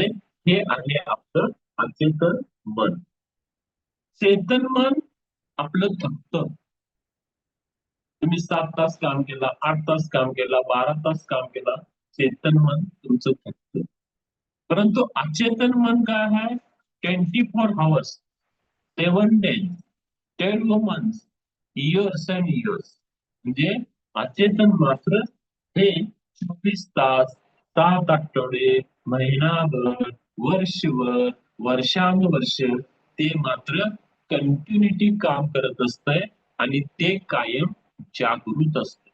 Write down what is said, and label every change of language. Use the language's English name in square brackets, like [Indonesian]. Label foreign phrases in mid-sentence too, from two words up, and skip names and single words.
[Marathi] हे आहे आपलं अचेतन मन. चेतन मन आपलं थकतं. तुम्ही 7 तास काम केला, 8 तास काम केला, 12 तास काम केला, चेतन मन तुमचं थकतं. परंतु अचेतन मन काय आहे? [English] 24 hours, 7 days, 10 months, years and years. [Marathi] म्हणजे अचेतन मात्र हे 24 तास, 7 आठवडे, महिनाभर, वर्षभर, वर्षानुवर्ष ते मात्र कंटिन्युटी काम करत असतंय आणि ते कायम जागृत असतं.